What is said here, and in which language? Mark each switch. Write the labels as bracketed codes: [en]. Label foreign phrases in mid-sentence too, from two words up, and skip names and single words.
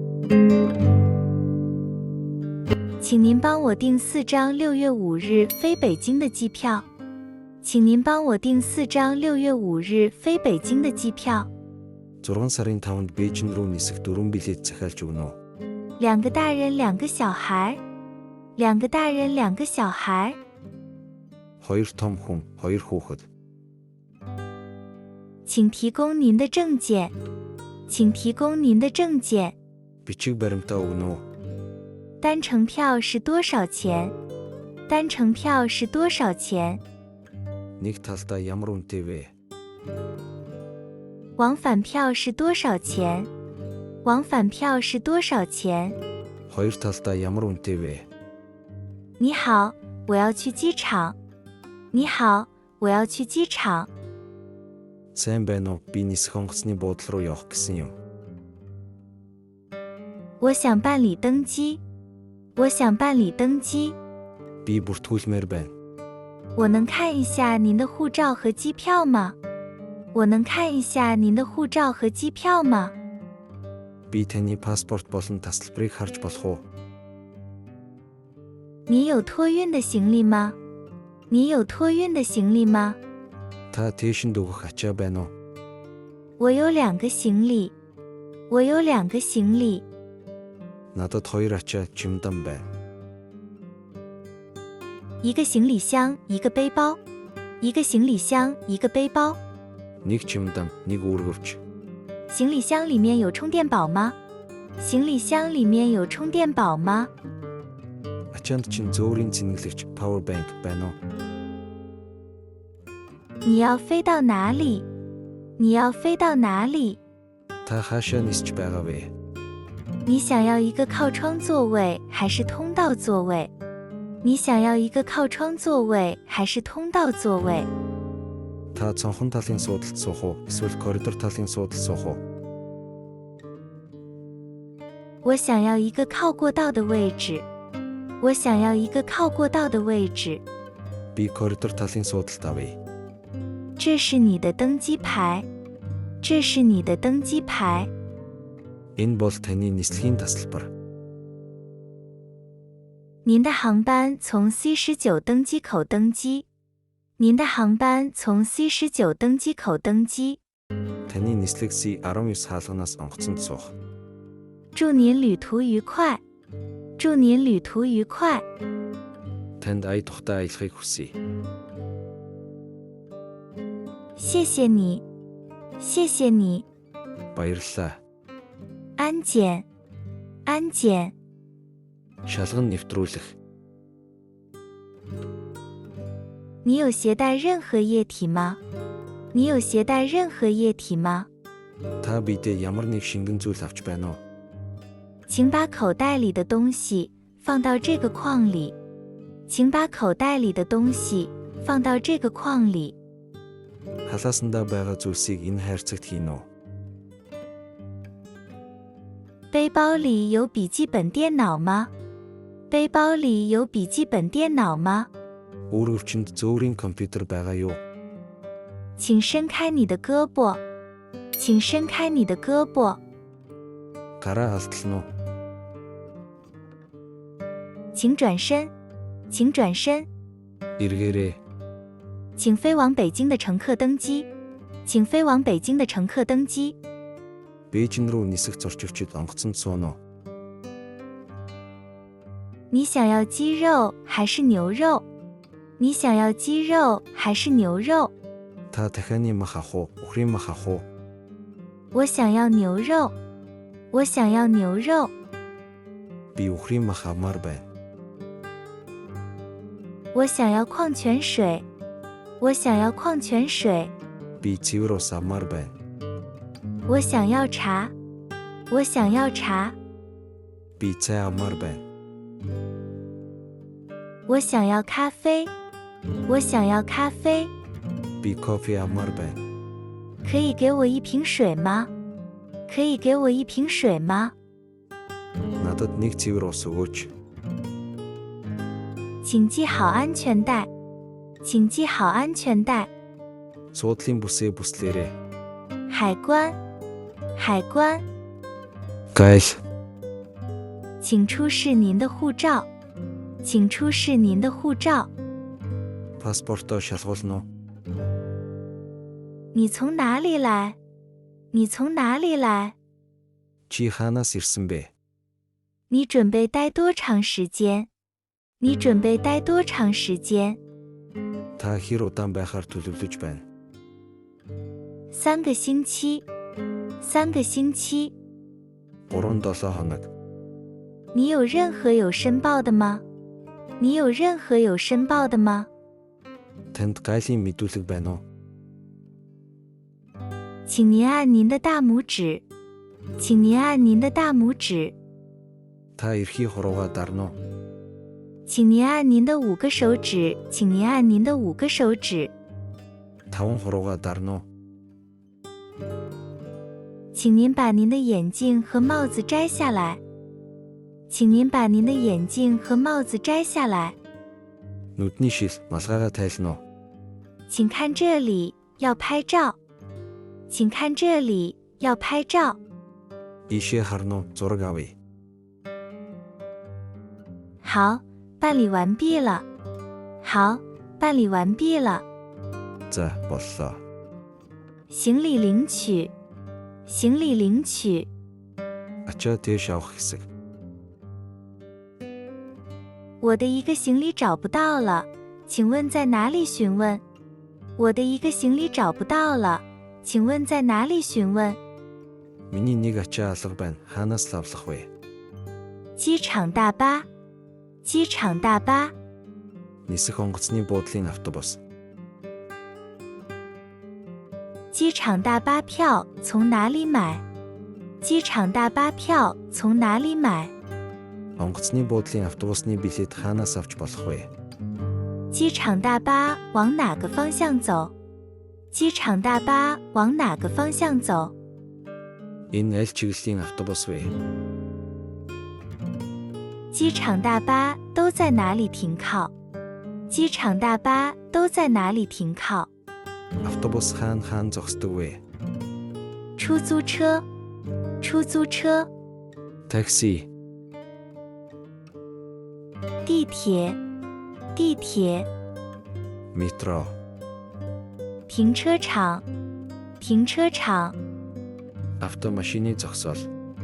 [zh] 请您帮我订4张6月5日飞北京的机票。请您帮我订4张6月5日飞北京的机票。 [mn] 6сарын 5-нд Бээжин рүү нисэх 4 билет захиалж өгнө үү? [zh] 2个大人2个小孩。2个大人2个小孩。 [mn] 2 том хүн, 2 хүүхэд. [zh] 请提供您的证件。请提供您的证件。 [mn] Бичиг баримтаа өгнө үү? [zh] 单程票是多少钱？单程票是多少钱？ [mn] Нэг талдаа ямар үнэтэй вэ? [zh] 往返票是多少钱？往返票是多少钱？ [mn] Хоёр талдаа ямар үнэтэй вэ? [zh] 你好，我要去机场。你好，我要去机场。 [mn] Сайн байна уу? Би нисэх онгоцны буудлын руу явах гэсэн юм. [zh] 我想办理登机。我想办理登机。 [mn] Би бүртгүүлмээр байна. [zh] 我能看一下您的护照和机票吗？我能看一下您的护照和机票吗？ [mn] Би таны паспорт болон тасалбарыг харж болох уу? [zh] 你有托运的行李吗？你有托运的行李吗？ [mn] Та тээшинд өгөх ачаа байна уу? [zh] 我有2个行李。我有2个行李。 [mn] Надад 2 ачаа чемодан байна. [zh] 一个行李箱，一个背包。一个行李箱，一个背包。 [mn] Нэг чемодан, нэг үүргэвч. [zh] 行李箱里面有充电宝吗？行李箱里面有充电宝吗？ [mn] Ачаанд чинь зөөврийн цэнгэлэгч [en] power bank [mn] байна уу? [zh] 你要飞到哪里？你要飞到哪里？ [mn] Та хаашаа нисч байгаа вэ? [zh] 你想要一个靠窗座位还是通道座位？你想要一个靠窗座位还是通道座位？ [mn] Та цонхон талын суудалд суух уу? Эсвэл коридор талын суудалд суух уу? [zh] 我想要一个靠过道的位置。我想要一个靠过道的位置。 [mn] Би коридор талын суудалд авъя. [zh] 这是你的登机牌。这是你的登机牌。 [mn] Энэ бол таны нислэгийн тасалбар. [zh] 您的航班从 C19 登机口登机。您的航班从 C19 登机口登机。 [mn] Таны нислэг C19 хаалганаас онгоцонд суух. [zh] 祝您旅途愉快。祝您旅途愉快。 [mn] Танд ая тухтай аялахыг хүсье. [zh] 谢谢你。谢谢你。 [mn] Баярлалаа. [zh] 安检。安检。 [mn] Шалган нэвтрүүлэх. [zh] 你有携带任何液体吗？你有携带任何液体吗？ [mn] Та бидээ ямар нэг шингэн зүйл авч байна уу? [zh] 请把口袋里的东西放到这个框里。请把口袋里的东西放到这个框里。 [mn] Халаасандаа байгаа зүйлсийг энэ хайрцагт хийнэ үү? [zh] 背包里有笔记本电脑吗？背包里有笔记本电脑吗？ [mn] Үүргэвчэнд зөөврийн компьютер байгаа юу? [zh] 请伸开你的胳膊。请伸开你的胳膊。 [mn] Гараа алдсан уу? [zh] 请转身。请转身。 [mn] Эргээрээ. [zh] 请飞往北京的乘客登机。请飞往北京的乘客登机。 [mn] Бээжин рүү нисэх зорчигчид онгоцонд сууно. [zh] 你想要鸡肉还是牛肉？你想要鸡肉还是牛肉？ [mn] Та дахианы мах авах уу? Үхрийн мах авах уу? [zh] 我想要牛肉。我想要牛肉。 [mn] Би үхрийн мах авмаар байна. [zh] 我想要矿泉水。我想要矿泉水。 [mn] Би цэвэр ус авмаар байна. [zh] 我想要茶。我想要茶。 [mn] Би цай авмаар байна. [zh] 我想要咖啡。我想要咖啡。 [mn] Би кофе авмаар байна. [zh] 可以给我一瓶水吗？可以给我一瓶水吗？ [mn] Надад нэг цэвэр ус өгөөч. [zh] 请系好安全带。请系好安全带。 [mn] Суудлын бүсээ бүслээрэй. [zh] 海关。海关。 [mn] Гайл. [zh] 请出示您的护照。请出示您的护照。 [mn] Паспортоо шалгуулна уу? [zh] 你从哪里来？你从哪里来？ [mn] Чи хаанаас ирсэн бэ? [zh] 你准备待多长时间？你准备待多长时间？ [mn] Та хэр удаан байхаар төлөвлөж байна? [zh] 3 个星期。3个星期。 [mn] 3-7 хоног. [zh] 你有任何有申报的吗？你有任何有申报的吗？ [mn] Танд гайлын мэдүүлэг байна уу? [zh] 请您按您的大拇指。请您按您的大拇指。 [mn] Та эрхий хуруугаа дарна уу? [zh] 请您按您的5个手指。请您按您的5个手指。 [mn] 5 хуруугаа дарна уу? [zh] 请您把您的眼镜和帽子摘下来。请您把您的眼镜和帽子摘下来。 [mn] Нүдний шил малгайгаа тайлна уу? [zh] 请看这里，要拍照。请看这里，要拍照。 [mn] Ийшээ харна уу? Зураг авъя. [zh] 好，办理完毕了。好，办理完毕了。 [mn] За, боллоо. [zh] 行李领取。行李领取。 [mn] Ачаа дээш авах хэсэг. [zh] 我的一个行李找不到了，请问在哪里询问？我的一个行李找不到了，请问在哪里询问？ [mn] Миний нэг ачаа алга байна. Хаанаас л авлах вэ? [zh] 机场大巴。机场大巴。 [mn] Нисэх онгоцны буудлын автобус. [zh] 机场大巴票从哪里买？机场大巴票从哪里买？ [mn] Онгоцны буудлын автобусны билет хаанаас авч болох вэ? [zh] 机场大巴往哪个方向走？机场大巴往哪个方向走？ [mn] Энэ аль чиглэлийн автобус вэ? [zh] 机场大巴都在哪里停靠？机场大巴都在哪里停靠？ [mn] Автобус хаан зогсдог вэ? [zh] 出租车。出租车。 [mn] Такси. [zh] 地铁。地铁。 [mn] Метро. [zh] 停车场。停车场。 [mn] Автомашины зогсоол.